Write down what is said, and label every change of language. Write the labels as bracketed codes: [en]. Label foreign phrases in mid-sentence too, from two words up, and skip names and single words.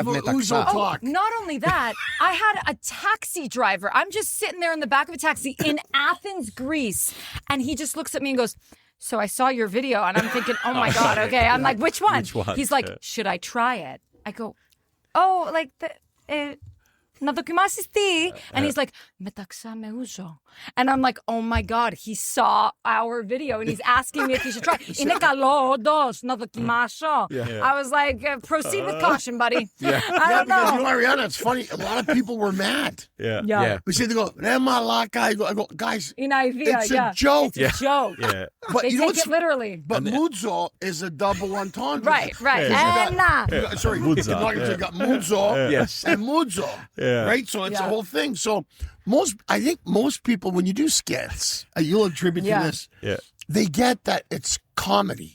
[en] Ouzo Talk? Not only that, I had a taxi driver. I'm just sitting there in the back of a taxi in Athens, Greece, and he just looks at me and goes, so I saw your video, and I'm thinking, oh my God, okay. I'm like, which one? He's like, should I try it? I go, oh, like [el] να δοκιμάσεις τι? [en] And he's like, [el] μεταξά με ouzo. [en] And I'm like, oh my God, he saw our video and he's asking me if he should try. [el] Είναι καλό, όντως, να δοκιμάσω. [en] I was like, proceed with caution, buddy. I don't know. Because Arianna, it's funny. A lot of people were mad. Yeah. We say, they go, [el] ρε μαλάκα. [en] I go, guys, it's a joke. It's a joke. Yeah. But they take it literally. But muzo is a double entendre. Right. Sorry, you got muzo and muzo. Right? So it's a whole thing. So I think most people, when you do skits, you'll attribute to this, they get that it's comedy.